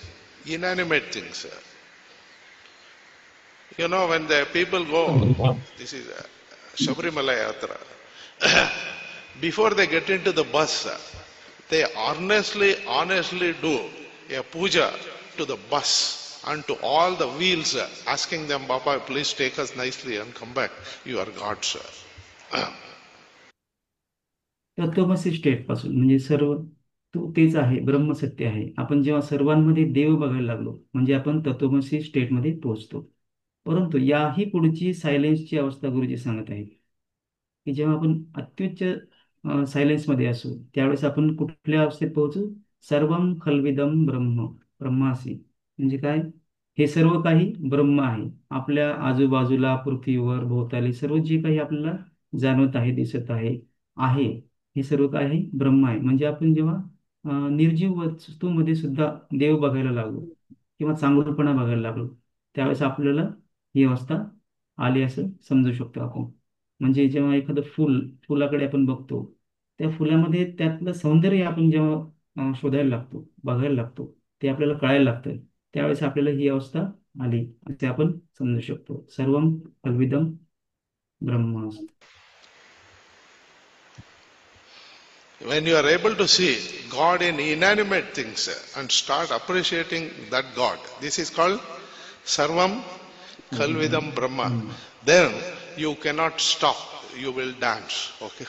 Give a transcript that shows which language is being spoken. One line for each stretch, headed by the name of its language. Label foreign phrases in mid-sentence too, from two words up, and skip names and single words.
English: you know, when the people go, this is Shabarimala Yatra, before they get into the bus, they honestly do a puja to the bus and to all the wheels, asking them, Baba, please take us nicely and come back. You are God's.
Marathi: तत्वमसी स्टेट पासून म्हणजे सर्व तो तेच आहे, ब्रह्मसत्य आहे. आपण जेव्हा सर्वांमध्ये देव बघायला लागलो म्हणजे आपण तत्वमसी स्टेटमध्ये पोहोचतो. परंतु याही पुढची सायलेन्सची अवस्था गुरुजी सांगत आहेत की जेव्हा आपण अत्युच्च सायलेन्समध्ये असू त्यावेळेस आपण कुठल्या अवस्थेत पोहोचू,
Sanskrit: सर्वम खल्विदम ब्रह्मासी.
Marathi: म्हणजे काय, हे सर्व काही ब्रह्म आहे. आपल्या आजूबाजूला पृथ्वीवर भोवताली सर्व जे काही आपल्याला जाणवत आहे, दिसत आहे, हे सर्व काय आहे, ब्रह्म आहे. म्हणजे आपण जेव्हा निर्जीव वस्तूमध्ये सुद्धा देव बघायला लागलो किंवा चांगुलपणा बघायला लागलो त्यावेळेस आपल्याला ही अवस्था आली असं समजू शकतो आपण. म्हणजे जेव्हा एखादं फुलाकडे आपण बघतो, त्या फुलामध्ये त्यातलं सौंदर्य आपण जेव्हा शोधायला लागतो, बघायला लागतो, ते आपल्याला कळायला लागतं, त्यावेळेस आपल्याला ही अवस्था आली असे आपण समजू शकतो.
Sanskrit: सर्वम कल्विदम ब्रह्मास्त्र.
English: When you are able to see God in inanimate things and start appreciating that God, this is called
Sanskrit: सर्वम् खल्विदम् ब्रह्म.
English: Then you cannot stop. You will dance. Okay.